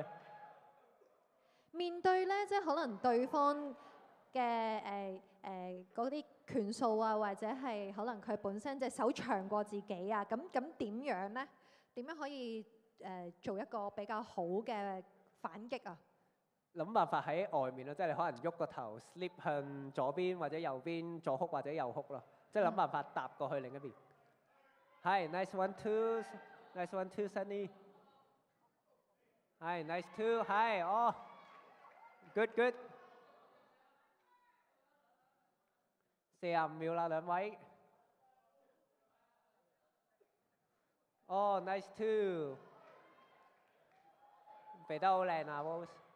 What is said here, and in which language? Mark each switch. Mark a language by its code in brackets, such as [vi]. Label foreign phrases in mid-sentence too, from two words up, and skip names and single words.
[yue] 面對咧，即係可能對方嘅嗰啲拳數啊，或者係可能佢本身隻手長過自己啊，咁點樣咧？點樣可以做一個比較好嘅反擊啊？諗辦法喺外面咯，即係你可能喐個頭 slip 向左邊或者右邊，左哭或者右哭咯，即係諗辦法搭過去另一邊。係 nice 1-2，nice 1-2 Sunny。係 nice 2，係good。45秒啦，兩位。nice 2， 避得好靚啊 ，Rose。